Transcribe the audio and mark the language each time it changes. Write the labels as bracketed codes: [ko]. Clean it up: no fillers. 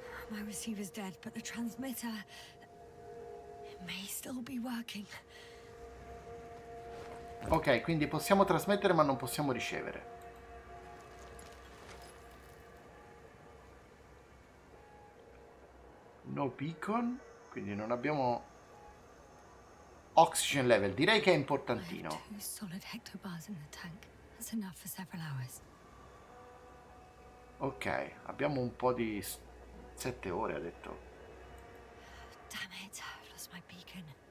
[en] My receiver's dead, but the transmitter... It may still be working. [it] Ok, quindi possiamo trasmettere ma non possiamo ricevere. [en] No beacon, [it] quindi non abbiamo... [en] Oxygen level, [it] direi che è [en] I have [it] importantino. [en] 2 solid hectobars in the tank. That's enough for several hours. [it] Ok, abbiamo un po' di 7 ore, ha detto. [en] Damn it, I've lost my beacon.